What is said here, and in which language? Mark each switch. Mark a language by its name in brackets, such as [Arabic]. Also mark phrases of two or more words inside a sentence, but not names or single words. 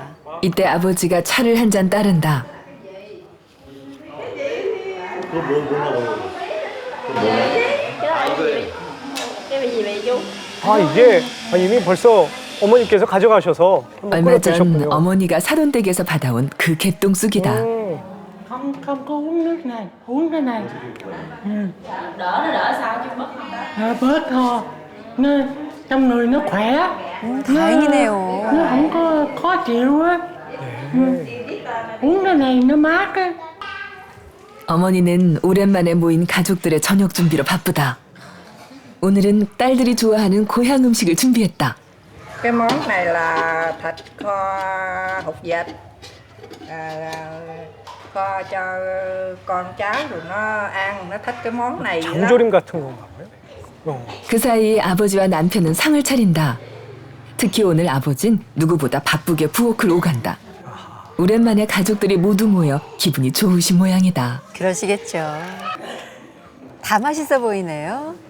[Korean] 이때 아버지가 차를 한 잔 따른다. 그거 뭐 먹어요? 이게 이미 벌써 어머니께서 가져가셔서 한번 얼마 끓여 전 드셨군요. 어머니가 사돈댁에서 받아온 그 개똥쑥이다. [Vietnamese] Không có uống nước này, uống cái này. Đỡ nó đỡ sao chứ bớt không? Bớt thôi. Nó trong người nó khỏe. [Korean] 다행이네요. [Vietnamese] Nó không có khó chịu á. Uống cái này nó mát á. [Korean] 어머니는 오랜만에 모인 가족들의 저녁 준비로 바쁘다. 오늘은 딸들이 좋아하는 고향 음식을 준비했다. [Vietnamese] cái món này là thịt kho hột vịt. Kho cho con cháu rồi nó ăn, nó thích cái món này lắm. [Korean] 장조림 같은 건가 봐요. 그 사이 아버지와 남편은 상을 차린다. 특히 오늘 아버진 누구보다 바쁘게 부엌을 오간다. 오랜만에 가족들이 모두 모여 기분이 좋으신 모양이다. 그러시겠죠. 다 맛있어 보이네요.